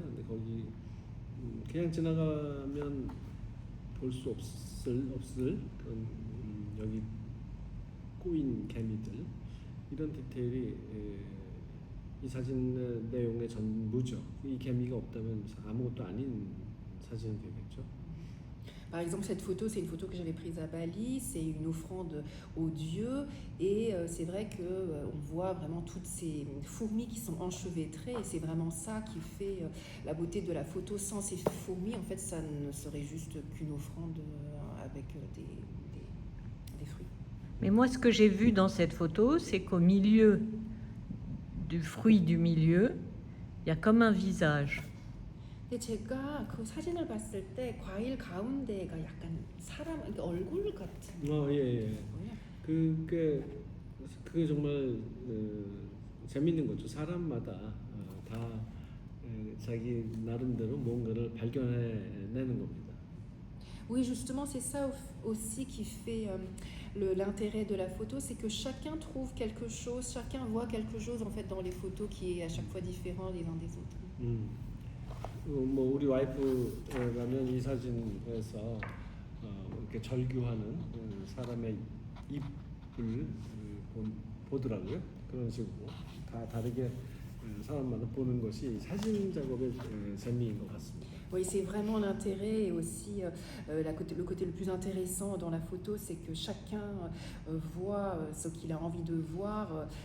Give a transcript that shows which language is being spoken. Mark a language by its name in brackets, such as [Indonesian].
[Korean] 근데 거기 그냥 지나가면 볼 수 없을 그런 여기 꼬인 개미들 이런 디테일이 이 사진의 내용의 전부죠. 이 개미가 없다면 아무것도 아닌 사진이 되겠죠. [French] Par exemple, cette photo, c'est une photo que j'avais prise à Bali, c'est une offrande aux dieux, et c'est vrai que on voit vraiment toutes ces fourmis qui sont enchevêtrées, et c'est vraiment ça qui fait la beauté de la photo. Sans ces fourmis, en fait, ça ne serait juste qu'une offrande avec des fruits. Mais moi, ce que j'ai vu dans cette photo, c'est qu'au milieu du fruit du milieu, il y a comme un visage. [Korean] 근데 제가 그 사진을 봤을 때 과일 가운데가 약간 사람, 그러니까 얼굴 같은 예. 거예요. 그게 정말 재밌는 거죠. 사람마다 다 자기 나름대로 뭔가를 발견해내는 겁니다. [French] Oui, justement, c'est ça aussi qui fait l'intérêt de la photo, c'est que chacun trouve quelque chose, chacun voit quelque chose en fait dans les photos qui est à chaque fois différent les uns des autres. [Korean] 뭐 우리 와이프라면 이 사진에서 이렇게 절규하는 사람의 입을 보더라고요. 그런 식으로 다 다르게 사람마다 보는 것이 사진 작업의 재미인 것 같습니다. [French] Oui, c'est vraiment l'intérêt, et aussi le côté le plus intéressant dans la photo, c'est que chacun voit ce qu'il a envie de voir.